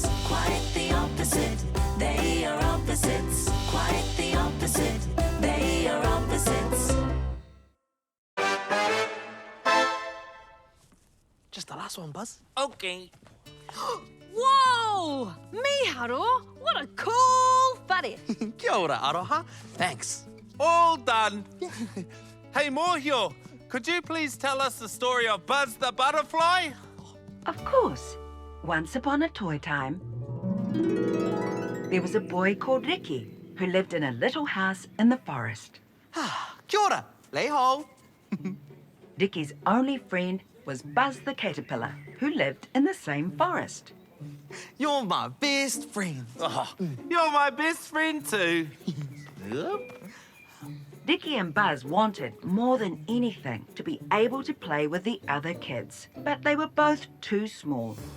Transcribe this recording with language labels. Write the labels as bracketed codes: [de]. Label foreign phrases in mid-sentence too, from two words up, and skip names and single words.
[en] Quite the opposite. They are opposites. Quite the opposite. They are opposites. Just the last one, Buzz. Okay. Whoa! Miharo, what a cool whare. [mi] Kia ora, Aroha. [en] Thanks. All done. Hey, Mōhio, could you please tell us the story of Buzz the Butterfly? Of course. Once upon a toy time, there was a boy called Ricky who lived in a little house in the forest. [mi] Kia ora, [yue] lei hou. [en] Ricky's only friend was Buzz the caterpillar, who lived in the same forest. You're my best friend. Oh, you're my best friend too. Dickie and Buzz wanted, more than anything, to be able to play with the other kids, but they were both too small.